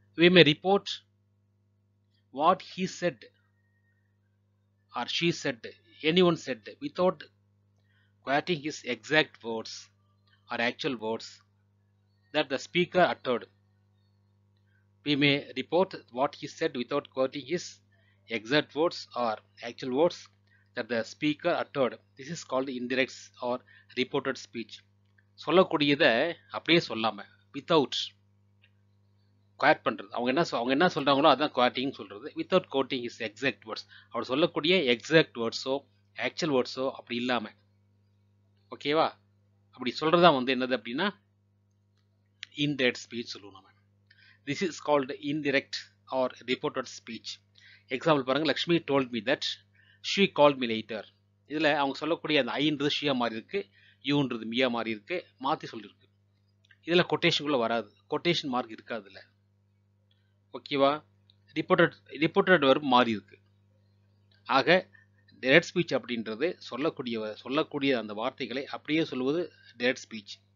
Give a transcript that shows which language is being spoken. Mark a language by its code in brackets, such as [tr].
[en] we may report what he said or she said, anyone said, without quoting his exact words or actual words that the speaker uttered. We may report what he said without quoting his exact words or actual words that the speaker uttered. This is called indirect or reported speech. [ta] சொல்லக்கூடியதை அப்படியே சொல்லாம, [en] without quote [ta] பண்றது. அவங்க என்ன சொல்றாங்களோ அதான் குவாட்டிங் சொல்றது. [en] Without quoting is exact words. [ta] அவர் சொல்லக்கூடிய எக்ஸாக்ட் வேர்ட்ஸோ ஆக்சுவல் வேர்ட்ஸோ அப்படி இல்லாம. ஓகேவா? அப்படி சொல்றதா வந்து என்னது அப்படின்னா இன்டைரக்ட் ஸ்பீச் சொல்லுவோம் நம்ம. [en] This is called indirect or reported speech. [ta] Example பாருங்க. [en] Lakshmi told me that she called me later. [ta] இதுல அவங்க சொல்லக்கூடிய அந்த ஐன்றது ஷியா மாதிரி இருக்கு, யூன்றது மியா மாதிரி இருக்கு, மாத்தி சொல்லிருக்கு. இதுல கொட்டேஷனுக்குள்ள வராது, கொட்டேஷன் மார்க் இருக்காது இதுல. ஓகேவா? ரிப்போர்ட்டட் வெர்ப் மாறி இருக்கு. ஆக டைரக்ட் ஸ்பீச் அப்படின்றது சொல்லக்கூடிய அந்த வார்த்தைகளை அப்படியே சொல்வது டைரக்ட் ஸ்பீச்.